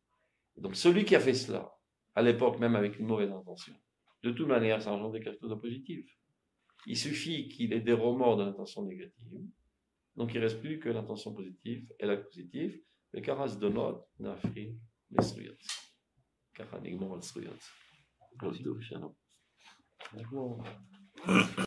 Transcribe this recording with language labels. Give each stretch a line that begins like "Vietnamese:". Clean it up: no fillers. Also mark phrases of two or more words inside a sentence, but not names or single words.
French: Donc celui qui a fait cela, à l'époque même avec une mauvaise intention, de toute manière, ça engendre quelque chose de positif. Il suffit qu'il ait des remords de l'intention négative, donc il ne reste plus que l'intention positive et la positive. Le karas de notre n'afri l'esruyat.
Hebrew: ככה נגמור על זכויות. כל טוב, שלום.